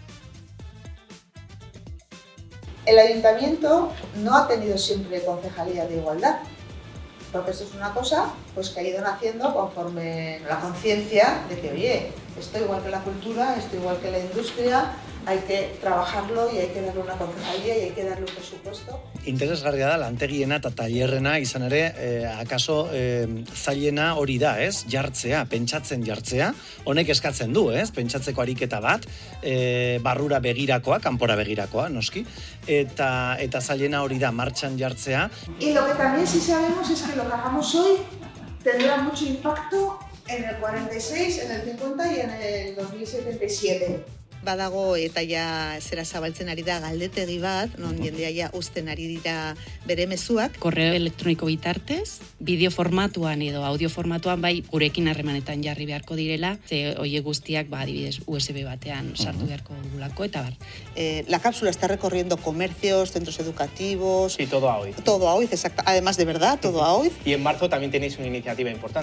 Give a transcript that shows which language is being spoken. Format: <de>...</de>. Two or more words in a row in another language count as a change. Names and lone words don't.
<es>El ayuntamiento no ha tenido siempre concejalía de igualdad, porque eso es una cosa pues, que ha ido naciendo conforme la conciencia de que, oye, esto igual que la cultura, esto igual que la industria, hay que trabajarlo y hay que darle una concejalía y hay que darle un presupuesto.</es> <eu>Interesgarria da, lantegiena eta tailerrena izan ere, akaso zailena hori da, ez? Jartzea, pentsatzen jartzea, honek eskatzen du, ez? Pentsatzeko ariketa bat, barrura begirakoa, kanpora begirakoa, noski, eta zailena hori da, martxan jartzea.</eu> <es>Y lo que también sí sabemos es que lo que hagamos hoy tendrá mucho impacto en el 46, en el 50 y en el 2077.</es> <eu>Badago eta ja zera zabaltzen ari da galdetegi bat, non jendea ja uzten ari dira bere mezuak. Korreo elektroniko bitartez, bideo formatuan edo audio formatuan bai gurekin harremanetan jarri beharko direla, ze hoie guztiak adibidez USB batean sartu beharko dugulako eta bar.</eu> <es>La cápsula está recorriendo comercios, centros educativos. Sí, todo a OIZ. Todo a OIZ, exacto. Además de verdad, todo a OIZ. Y en marzo también tenéis una iniciativa importante.</es>